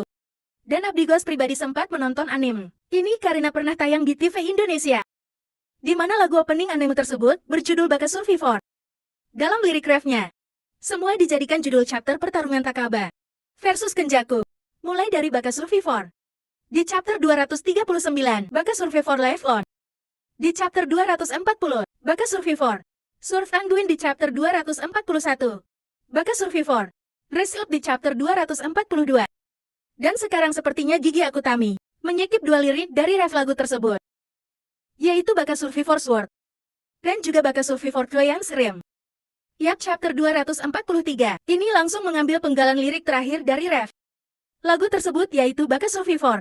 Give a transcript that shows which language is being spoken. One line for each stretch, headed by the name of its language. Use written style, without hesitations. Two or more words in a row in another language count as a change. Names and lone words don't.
Indonesian: Dan Abdigos pribadi sempat menonton anime ini karena pernah tayang di TV Indonesia, di mana lagu opening anime tersebut berjudul Baka Survivor. Dalam lirik refnya, semua dijadikan judul chapter pertarungan Takaba versus Kenjaku, mulai dari Baka Survivor. Di chapter 239, Baka Survivor Live On. Di chapter 240, Baka Survivor Surf Anduin. Di chapter 241, Baka Survivor Result. Di chapter 242. Dan sekarang sepertinya Gigi Akutami menyikip dua lirik dari ref lagu tersebut, yaitu Baka Survivor Sword dan juga Baka Survivor Clayans Rim. Yap, chapter 243 ini langsung mengambil penggalan lirik terakhir dari ref lagu tersebut, yaitu Baka Survivor.